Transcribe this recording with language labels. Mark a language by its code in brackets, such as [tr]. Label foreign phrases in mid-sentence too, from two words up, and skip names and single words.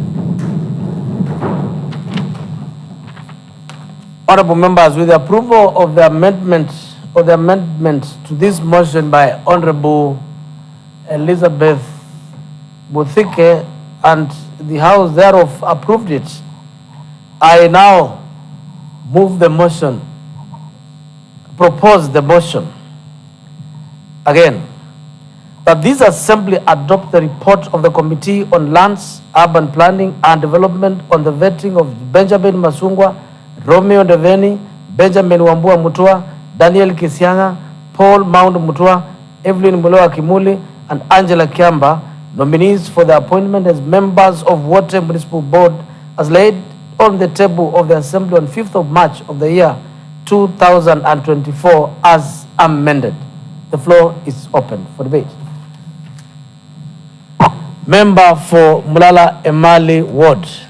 [en] Honorable members, with the approval of the amendment to this motion by Honorable Elizabeth Buthike and the House thereof approved it, I now move the motion, propose the motion again, that this Assembly adopt the report of the Committee on Lands, Urban Planning and Development on the vetting of Benjamin Masungwa, Romeo Ndiveni, Benjamin Wambua Mutua, Daniel Kisianga, Paul Maundu Mutua, Evelyn Mulewa Kimuli, and Angela Kiamba, nominees for the appointment as members of Water Municipal Board, as laid on the table of the Assembly on 5th of March of the year 2024 as amended. The floor is open for debate. Member for Mulala Emali Ward.